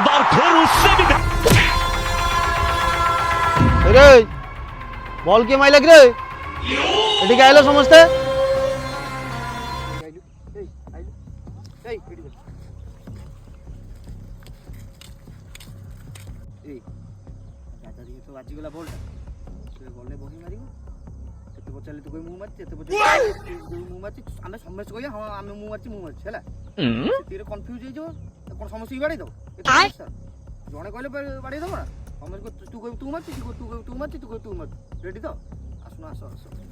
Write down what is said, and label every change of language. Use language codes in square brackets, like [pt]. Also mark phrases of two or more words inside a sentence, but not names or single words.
[hi] फिर उससे भी रे बॉल के माइला रे এটি কে আইলো সমস্তে [or] ବାଜିଗଲା ବଲଟା ସେ ବଲରେ ବହି ମାରିବ କେତେ ପଚାରିଲେ ତୁ କହି ମୁଁ ମାରିଛି ଏତେ ପଚାରିଲେ ମୁଁ ମାରିଛି ଆମେ ସମସ୍ତେ କହିବା ହଁ ଆମେ ମୁଁ ମାରିଛି ହେଲା ସେଥିରେ କନଫ୍ୟୁଜ ହେଇଯିବ କ'ଣ ସମସ୍ତଙ୍କୁ ବାଡ଼େଇ ଦବ ଜଣେ କହିଲେ ବାଡ଼େଇ ଦବ ନା ସମସ୍ତେ ତୁ କହିବୁ ତୁ ମାରିଛି ତୁ କହିବୁ ତୁ ମାରିଛି ତୁ କହିବୁ ତୁ ମାରିଛି ରେଡି ତ ଆସୁନ ଆସ ଆସ